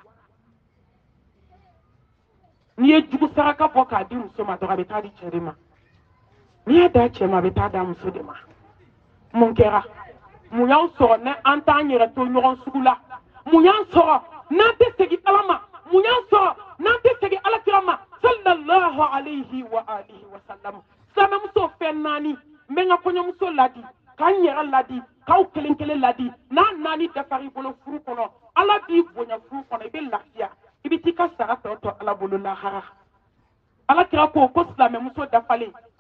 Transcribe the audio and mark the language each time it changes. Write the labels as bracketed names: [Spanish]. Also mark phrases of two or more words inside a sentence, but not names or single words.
[Bambara] n'i ye jugu saraka bɔ k'a di muso ma dɔrɔn a bɛ taa di cɛ de ma n'i y'a da cɛ ma a bɛ taa da muso de ma mun kɛra mun y'an sɔrɔ ni an t'an yɛrɛ to ɲɔgɔn sugu la mun y'an sɔrɔ n'an tɛ segin ala ma mun y'an sɔrɔ n'an tɛ segin alakira ma [Arabic] صلى الله عليه وعلى آله وسلم [Bambara] silamɛmuso fɛn naani n bɛ n ka kɔɲɔmuso ladi k'an yɛrɛ ladi k'aw kelen kelen ladi n'a naani dafara i bolo furu kɔnɔ ala b'i bonya furu kɔnɔ i bɛ lafiya i bɛ t'i ka sara tɔ to ala bolo lahara alakira ko silamɛmuso dafalen